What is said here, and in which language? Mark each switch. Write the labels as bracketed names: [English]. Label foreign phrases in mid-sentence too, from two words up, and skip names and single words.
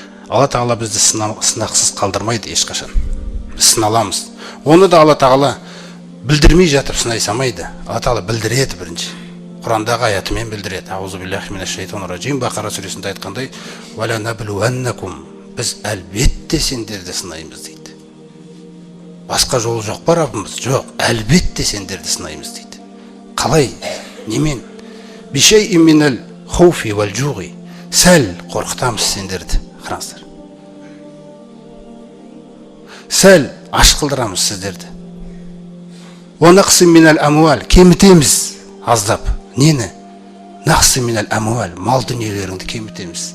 [Kazakh] Алла Тағала бізді сынақсыз қалдырмайды ешқашан. Біз сыналамыз. Оны да Алла Тағала білдірмей жатып сынай салмайды. Алла Тағала білдіреді бірінші. Құрандағы аятымен білдіреді. [Arabic] أعوذ بالله من الشيطان الرجيم. [Kazakh] Бақара сүресінде айтқандай, [Arabic] «ولنبلونكم». [Kazakh] Біз әлбетте сендерді сынаймыз дейді. Басқа жолы жоқ па Раббымыз? Жоқ, әлбетте сендерді сынаймыз дейді. Қалай? Немен? [Arabic] بشيء من الخوف والجوع. [Kazakh] Сәл қорқытамыз сендерді. Қараңыздар. Сәл аш қылдырамыз сіздерді. [Arabic] ونقص من الأموال. [Kazakh] Кемітеміз аздап. Нені? [Arabic] ونقص من الأموال. [Kazakh] Мал дүниелеріңді кемітеміз.